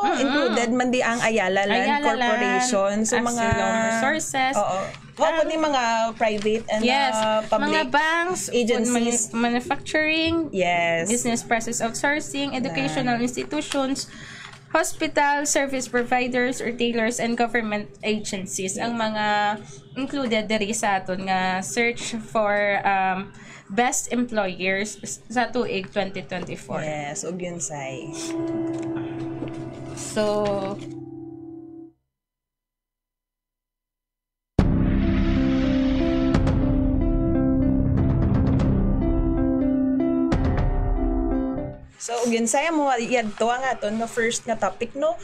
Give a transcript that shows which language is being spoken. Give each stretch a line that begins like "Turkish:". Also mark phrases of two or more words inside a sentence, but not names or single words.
Hiligaynon: Included man di ang Ayala Land Corporation. So, mga
English: resources.
Hiligaynon: Ni mga
English: private and public
Hiligaynon: mga banks,
English: agencies, manufacturing, business process outsourcing, educational institutions, hospital, service providers, retailers, and government agencies
Hiligaynon: ang mga included diri sa aton nga
English: search for best employers
Hiligaynon: sa tuig
English: 2024.
Hiligaynon: Yes, ug yun say. So, So, ginsaya mo yadto ang aton nga first nga topic, no?